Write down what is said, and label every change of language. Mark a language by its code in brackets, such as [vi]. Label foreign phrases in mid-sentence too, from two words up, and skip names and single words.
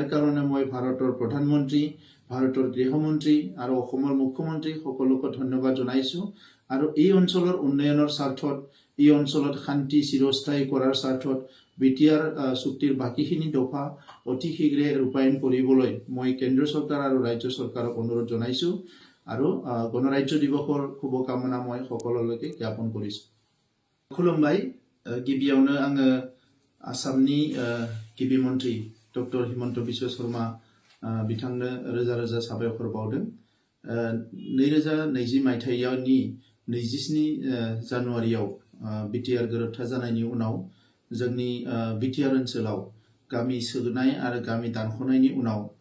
[as] কাৰণে মই ভাৰতৰ প্ৰধানমন্ত্ৰী, ভাৰতৰ গৃহমন্ত্ৰী আৰু অসমৰ মুখ্যমন্ত্ৰী সকলোকে ধন্যবাদ জনাইছোঁ আৰু এই অঞ্চলৰ উন্নয়নৰ স্বাৰ্থত, এই অঞ্চলত শান্তি চিৰস্থায়ী কৰাৰ স্বাৰ্থত বিটিআৰ চুক্তিৰ বাকীখিনি দফা অতি শীঘ্ৰে ৰূপায়ণ কৰিবলৈ মই কেন্দ্ৰীয় চৰকাৰ আৰু ৰাজ্য চৰকাৰক অনুৰোধ জনাইছোঁ আৰু গণৰাজ্য দিৱসৰ শুভকামনা মই সকলোলৈকে জ্ঞাপন কৰিছোঁ। [brx] খুলুমবাই। गिबियावनो आङो आसामनि गिबि मन्त्रि डक्टर हिमन्त बिश्व शर्मा बिथांनो रोजा रोजा साबायखर बावदों। 2020 मायथाइनि 27 जानुवारियाव बिटिआर गोरोबथा जानायनि उनाव जोंनि बिटिआर ओनसोलाव गामि सोनाय आरो गामि दानख'नायनि उनाव